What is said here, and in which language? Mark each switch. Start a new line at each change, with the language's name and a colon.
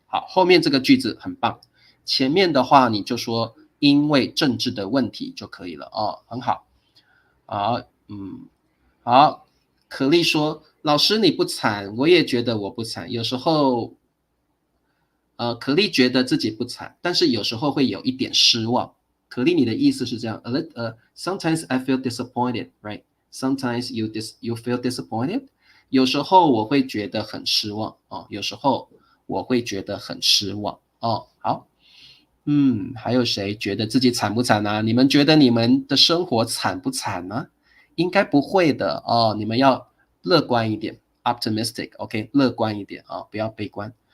Chinese: 好，后面这个句子很棒，前面的话你就说因为政治的问题就可以了哦，很好。好，好，可丽说老师你不惨，我也觉得我不惨，有时候可丽觉得自己不惨，但是有时候会有一点失望。可丽，你的意思是这样？
English: Sometimes I feel disappointed, right? Sometimes you feel disappointed.
Chinese: 有时候我会觉得很失望哦，有时候我会觉得很失望哦。好，还有谁觉得自己惨不惨呢？你们觉得你们的生活惨不惨呢？应该不会的哦，你们要乐观一点 ，
English: optimistic，OK，
Chinese: 乐观一点啊，不要悲观。